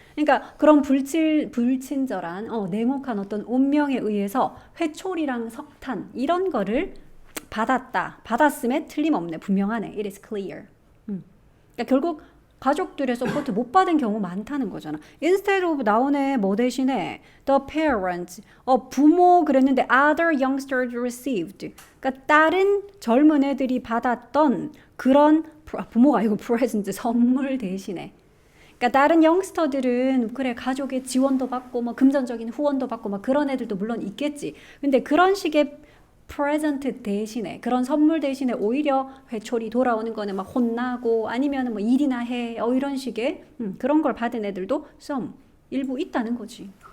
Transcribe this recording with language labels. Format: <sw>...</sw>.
<ko>그러니까 그런 불친절한 냉혹한 어떤 운명에 의해서 회초리랑 석탄 이런 거를 받았다. 받았음에 틀림없네. 분명하네.</ko> <en>It is clear.</en> <ko>그러니까 결국 가족들의 서포트 못 받은 경우 많다는 거잖아.</ko> <en>Instead of</en> <ko>나오네. 뭐 대신에</ko> <en>the parents</en> <ko>부모 그랬는데</ko> <en>other youngsters received.</en> <ko>그러니까 다른 젊은 애들이 받았던 그런 부모가 아니고 present 선물 대신에. 그러니까 다른 영스터들은 그래 가족의 지원도 받고 뭐 금전적인 후원도 받고 막 그런 애들도 물론 있겠지. 근데 그런 식의 프레젠트 대신에 그런 선물 대신에 오히려 회초리 돌아오는 거는 막 혼나고 아니면 뭐 일이나 해 이런 식의 그런 걸 받은 애들도 some 일부 있다는 거지.</ko>